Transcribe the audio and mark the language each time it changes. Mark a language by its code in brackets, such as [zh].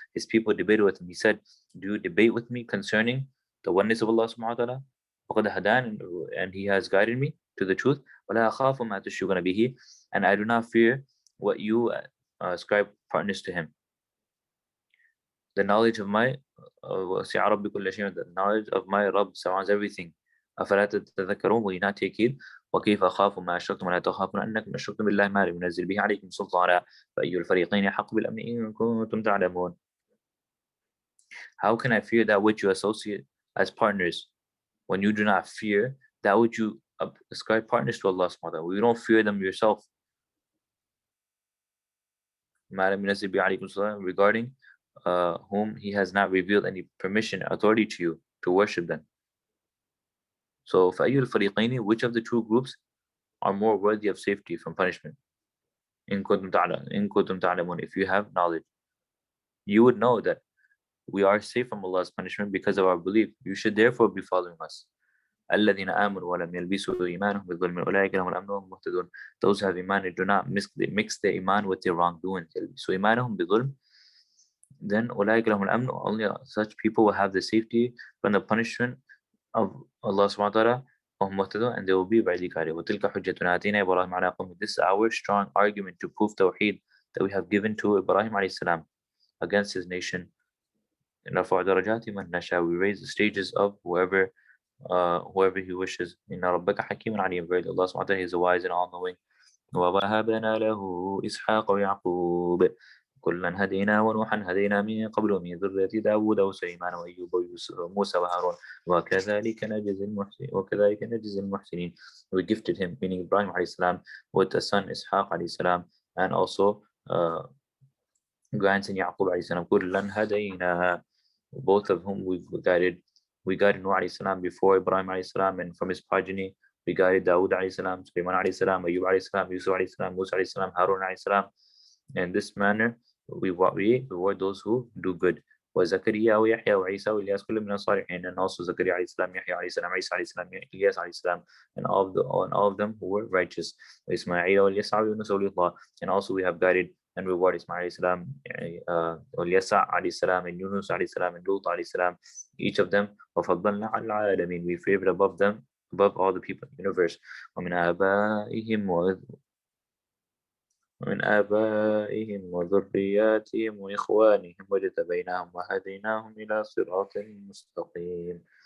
[en] His people debated with him. He said, do you debate with me concerning the oneness of Allah subhanahu wa ta'ala? [ar] وقد هدان, [en] and he has guided me to the truth. [ar] ولا أخاف ما تشركون به, [en] and I do not fear what you ascribe partners to him. The knowledge of my [ar] وسع ربي كل شيء, [en] the knowledge of my Rabb surrounds everything. [ar] أفلا تتذكرون, [en] will you not take heed? [ar] وكيف أخاف ما أشركتم ولا تخافون أنكم أشركتم بالله ما لم ينزل به عليكم سلطانا فأي الفريقين أحق بالأمن إن كنتم تعلمون. [en] How can I fear that which you associate as partners when you do not fear that which you ascribe partners to Allah subhanahu wa ta'ala? You don't fear them yourself. [ar] ما لم ينزل به عليكم سلطانا, [en] regarding whom he has not revealed any permission, authority to you to worship them. So [ar] فأي الفريقين, [en] which of the two groups are more worthy of safety from punishment? [ar] إن كنتم تعلمون, [en] if you have knowledge, you would know that we are safe from Allah's punishment because of our belief. You should therefore be following us. [ar] الذين آمنوا ولم يلبسوا إيمانهم بظلم أولئك لهم الأمن وهم مهتدون. [en] Those who have iman and do not mix their iman with their wrongdoing. So [ar] إيمانهم بظلم, [en] then [ar] أولئك لهم الأمن, [en] only such people will have the safety from the punishment of Allah subhanahu wa ta'ala, and they will be rightly guided. [ar] وَتِلْكَ حُجَّتُنَا آتَيْنَا إِبْرَاهِيمَ عَلَىٰ قَوْمِهِ. [en] This is our strong argument to prove Tawheed that we have given to Ibrahim alayhi salam against his nation. [ar] نَرْفَعُ دَرَجَاتِ مَنْ نَشَاءُ, [en] we raise the stages of whoever he wishes. [ar] إِنَّ رَبَّكَ حَكِيمٌ عَلِيمٌ. [en] Verily Allah subhanahu wa ta'ala is a wise and all-knowing. [ar] وَوَهَبْنَا لَهُ إِسْحَاقَ وَيَعْقُوبَ كلا هدينا ونوحا هدينا من قبل ومن ذرية داود وسليمان وأيوب وموسى وهارون وكذلك نجزي المحسنين. [en] We gifted him, meaning Ibrahim alayhi salam, with a son Ishaq alayhi salam, and also grandson Yaqub alayhi salam, [ar] kullan hadayna, [en] both of whom we guided. We guided Nuh alayhi salam before Ibrahim alayhi salam, and from his progeny we guided Dawood alayhi salam, Sulaiman alayhi salam, Ayyub alayhi salam, Yusuf alayhi salam, Musa alayhi salam, Harun alayhi salam. In this manner we reward those who do good. [ar] وزكريا ويحيى وعيسى وإلياس كل من الصالحين, [en] and also Zakaria alayhi salam, Yahya alayhi salam, Isa alayhi salam, Ilyas alayhi salam, and all of them who were righteous. Ismail [ar] وَالْيَسَعَ وَيُونُسَ وَالْيُطَّى, [en] and also we have guided and rewarded Ismail alayhi salam, Yasa alayhi salam, and Yunus alayhi salam, and Lut alayhi salam, each of them. [ar] وَفَضَّلْنَا عَلَى الْعَالَمِينَ, [en] we favored above them, above all the people in the universe. [ar] ومن آبائهم وذرياتهم وإخوانهم واجتبيناهم وهديناهم إلى صراط مستقيم.